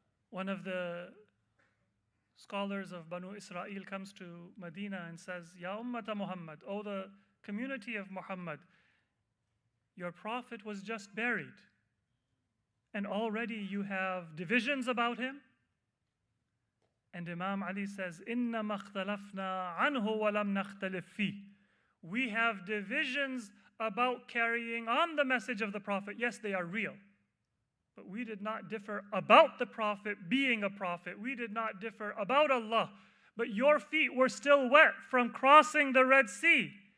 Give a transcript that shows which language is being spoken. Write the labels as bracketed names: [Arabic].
[English] One of the scholars of Banu Israel comes to Medina and says, [Arabic] Ya Ummata Muhammad, [English] O the community of Muhammad, your prophet was just buried. And already you have divisions about him. And Imam Ali says, [Arabic] إِنَّمَا اخْتَلَفْنَا عَنْهُ وَلَمْ نَخْتَلِفْ فِيهِ. [English] We have divisions about carrying on the message of the Prophet. Yes, they are real. But we did not differ about the Prophet being a prophet. We did not differ about Allah. But your feet were still wet from crossing the Red Sea.